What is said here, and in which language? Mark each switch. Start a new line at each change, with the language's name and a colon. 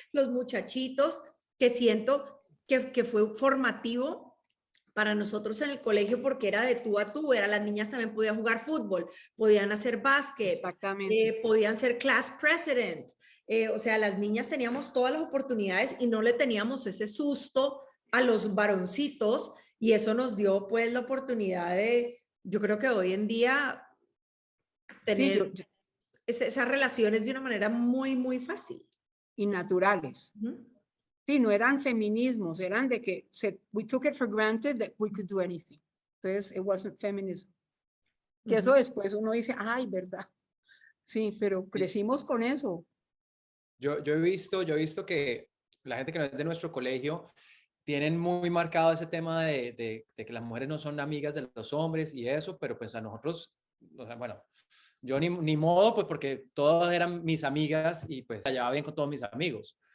Spanish: Los muchachitos, que siento que fue formativo para nosotros en el colegio porque era de tú a tú, las niñas también podían jugar fútbol, podían hacer básquet, podían ser
English: class president,
Spanish: o sea, las niñas teníamos todas las oportunidades y no le teníamos ese susto a los varoncitos y eso nos dio pues la oportunidad de, yo creo que hoy en día tener esas relaciones de una manera muy, muy fácil. Y naturales. Sí, no eran feminismos, eran de que
English: we took it for granted that we could do anything.
Spanish: Entonces,
English: it wasn't feminism.
Spanish: Que eso después uno dice, ay, ¿verdad? Sí, pero crecimos con eso. Yo he visto que la gente que no es de nuestro colegio tienen muy marcado ese tema de que las mujeres no son amigas de los hombres y eso, pero pues a nosotros, o sea, bueno, yo ni modo, pues porque todas eran mis amigas y pues se llevaba bien con todos mis amigos.